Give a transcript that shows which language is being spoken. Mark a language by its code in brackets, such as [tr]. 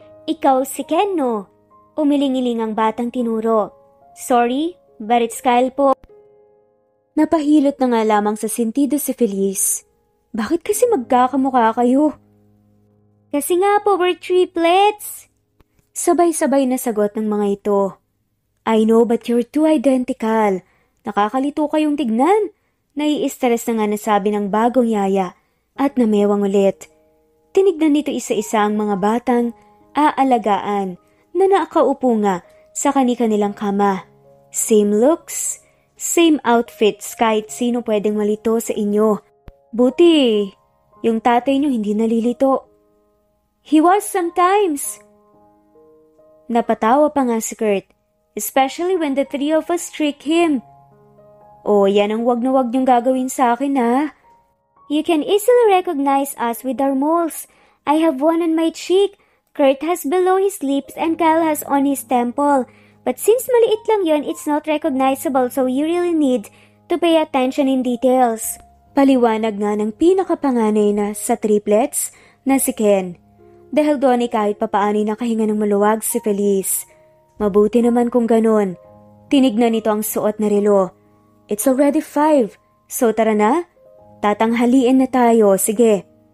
[tl] Ikaw si Ken, no?" Umiling-iling ang batang tinuro. [en] "Sorry, but it's Kyle po." [tl] Napahilot na nga lamang sa sentido si Feliz. Bakit kasi magkakamukha kayo? "Kasi nga po, [en] we're triplets." [tl] Sabay-sabay na sagot ng mga ito. [en] "I know, but you're too identical. [tl] Nakakalito kayong tignan." Nai-stress na nga nasabi ng bagong yaya at namewang ulit. Tinignan nito isa-isa ang mga batang aalagaan na nakaupo nga sa kani-kanilang kama. [en] Same looks, same outfits, [tl] kahit sino pwedeng malito sa inyo. Buti, yung tatay nyo hindi nalilito. [en] "He was sometimes." [tl] Napatawa pa nga si Kurt, [en] especially when the 3 of us trick him. [tl] "Oh, yan ang wag na wag niyong gagawin sa akin, ha?" [en] "You can easily recognize us with our moles. I have one on my cheek. Kurt has below his lips and Kyle has on his temple. But since [tl] maliit lang yon, [en] it's not recognizable, so you really need to pay attention in details." [tl] Paliwanag nga ng pinakapanganay na sa triplets na si Ken. Dahil doon ay kahit papaanay nakahinga ng maluwag si Feliz. Mabuti naman kung ganon. Tinignan nito ang suot na relo. [en] "It's already 5, so [tl] tara na. Tatanghaliin na tayo, sige."